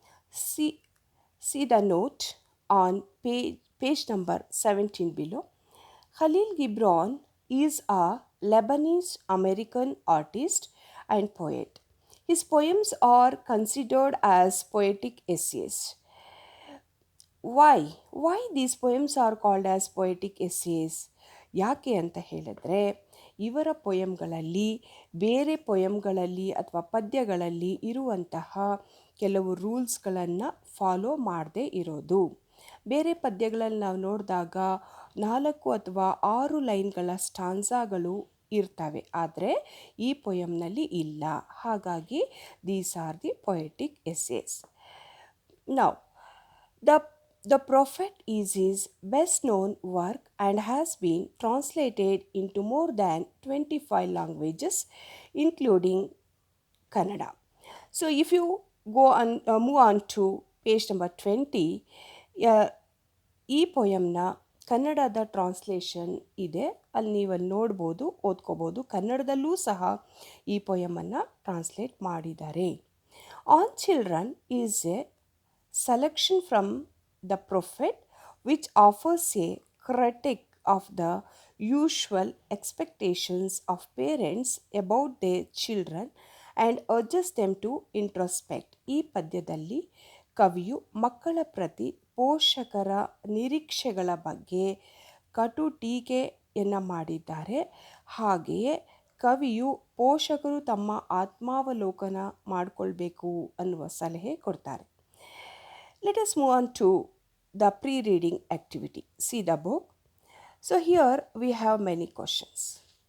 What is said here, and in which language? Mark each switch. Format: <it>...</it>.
<en>See, see the note on page number 17 below. Khalil Gibran is a Lebanese American artist and poet. His poems are considered as poetic essays. Why these poems are called as poetic essays</en> <kn>ಯಾಕೆ ಅಂತ ಹೇಳಿದ್ರೆ ಇವರ ಪೊಯಮ್ಗಳಲ್ಲಿ ಬೇರೆ ಪೊಯಮ್ಗಳಲ್ಲಿ ಅಥವಾ ಪದ್ಯಗಳಲ್ಲಿ ಇರುವಂತಹ ಕೆಲವು ರೂಲ್ಸ್ಗಳನ್ನು follow ಮಾಡದೇ ಇರೋದು. ಬೇರೆ ಪದ್ಯಗಳಲ್ಲಿ ನಾವು ನೋಡಿದಾಗ 4 ಅಥವಾ 6 ಲೈನ್ಗಳ ಸ್ಟಾನ್ಸಾಗಳು ಇರ್ತವೆ, ಆದರೆ ಈ ಪೊಯಮ್ನಲ್ಲಿ ಇಲ್ಲ.</kn> <en>ಹಾಗಾಗಿ these are the poetic essays. Now the The Prophet is his best known work and has been translated into more than 25 languages, including Kannada. So, if you move on to page number 20, uh,</en> <kn>ಈ ಪೊಯಮ್ನ ಕನ್ನಡದ translation ಇದೆ, ಅಲ್ಲಿ ನೀವು ನೋಡ್ಬೋದು, ಓದ್ಕೋಬೋದು. ಕನ್ನಡದಲ್ಲೂ ಸಹ ಈ ಪೊಯಮನ್ನು translate ಮಾಡಿದ್ದಾರೆ.</kn> <en>On children is a selection from the Prophet, which offers a critique of the usual expectations of parents about their children and urges them to introspect.</en> <kn>ಈ ಪದ್ಯದಲ್ಲಿ ಕವಿಯು ಮಕ್ಕಳ ಪ್ರತಿ ಪೋಷಕರ ನಿರೀಕ್ಷೆಗಳ ಬಗ್ಗೆ ಕಟು ಟೀಕೆಯನ್ನು ಮಾಡಿದ್ದಾರೆ. ಹಾಗೆಯೇ ಕವಿಯು ಪೋಷಕರು ತಮ್ಮ ಆತ್ಮಾವಲೋಕನ ಮಾಡಿಕೊಳ್ಬೇಕು ಅನ್ನುವ ಸಲಹೆ ಕೊಡ್ತಾರೆ.</kn> <en>Let us move on to the pre-reading activity. See the book. So here we have many questions.</en>